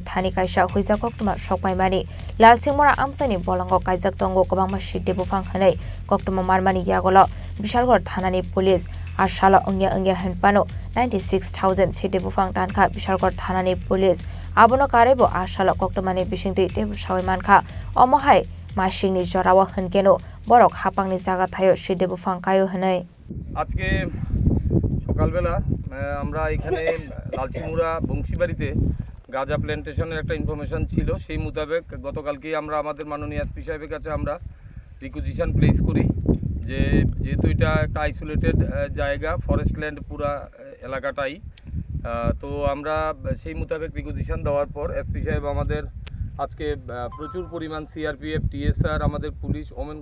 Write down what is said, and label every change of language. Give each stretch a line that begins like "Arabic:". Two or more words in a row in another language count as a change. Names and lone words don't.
Kok Borok: thani kaisa Hujakok Tuma Shokpai Mani Lal Singh Mura amsaini Bolango Kaizak Tongo Kabangma Shidibu Phanghanai Koktuma Marmani Yagolo Bishalgarh thanani police ashalo Ungya Henpano 96,000 sidibu phangtan ka Bishalgarh thanani police abono karebo ashalo koktomani bishingti tebu shawaiman kha omohai mashingni jorawa hankeno borok hapangni jaga thayo sidibu phangkayo hanai
Bangla: আজকে সকালবেলা আমরা এখানে লালচিমুরা বংশীবাড়িতে গাঁজা প্ল্যান্টেশনের একটা ইনফরমেশন ছিল সেই মোতাবেক গতকালকে আমরা আমাদের মাননীয় এসপি সাহেবের কাছে আমরা
English: requisition place
Bangla: করি যে যেহেতু এটা একটা আইসোলেটেড জায়গা
English: forest land
Bangla: পুরা এলাকাটাই তো আমরা সেই মোতাবেক রিকুইজিশন দেওয়ার পর এসপি সাহেব আমাদের আজকে প্রচুর পরিমাণ সিআরপিএফ টিএসআর আমাদের
English: police women